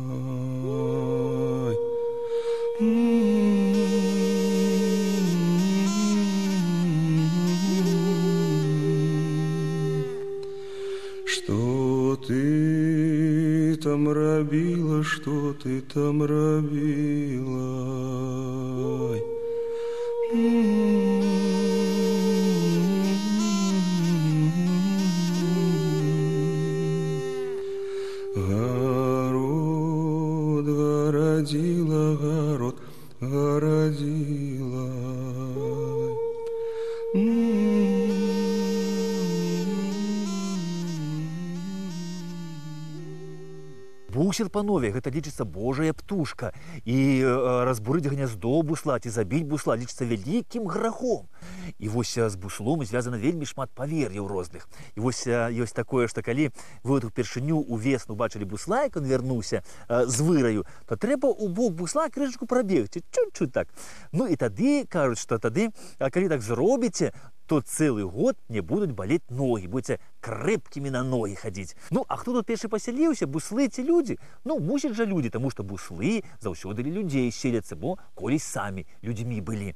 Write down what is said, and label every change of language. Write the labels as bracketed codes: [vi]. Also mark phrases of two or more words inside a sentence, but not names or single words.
[ru] Что ты там робила, что ты там робила? Город городила, город городила. [be] Бусел, панове, гэта лічыцца Божая птушка. І разбурыць гняздо бусла ці забіць бусла лічыцца вялікім грахом. І вось з буслом звязана вельмі шмат павер'яў розных. І вось ёсць такое, што калі вы упершыню увесну бачылі бусла, як ён вярнуўся з выраю, то трэба ў бок бусла крышачку прабегчы, [ru] чуть-чуть так. [be] Ну і тады кажуць, што тады, калі так зробіце, то цэлы год не будуць балець ногі, будзеце крэпкімі на ногі хадзіць. Ну, а хто тут першы пасяліўся, буслы ці людзі? Ну, мусяць жа людзі, таму што буслы заўсёды ля людзей селяцца, бо колісь самі людзьмі былі.